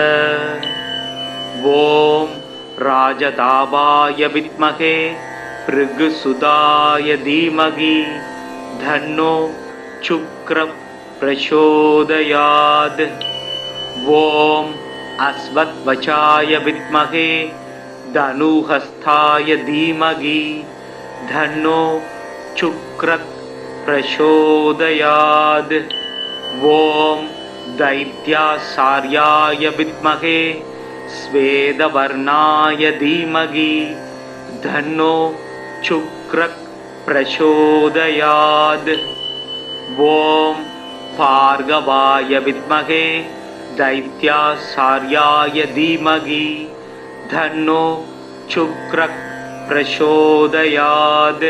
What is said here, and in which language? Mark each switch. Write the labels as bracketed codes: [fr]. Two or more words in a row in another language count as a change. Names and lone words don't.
[sa] ओम् राजदाभाय विद्महे भृगुसुताय धीमहि तन्नो शुक्र प्रचोदयात्. ओम् अश्वध्वजाय विद्महे धनुर्हस्ताय धीमहि तन्नो शुक्र प्रचोदयात्. ஓம் दैत्यासार्याय विद्महे स्वेदवर्णाय धीमहि धन्नो शुक्रः प्रचोदयात्. ओम भार्गवाय विद्महे दैत्यासार्याय धीमहि धन्नो शुक्रः प्रचोदयात्.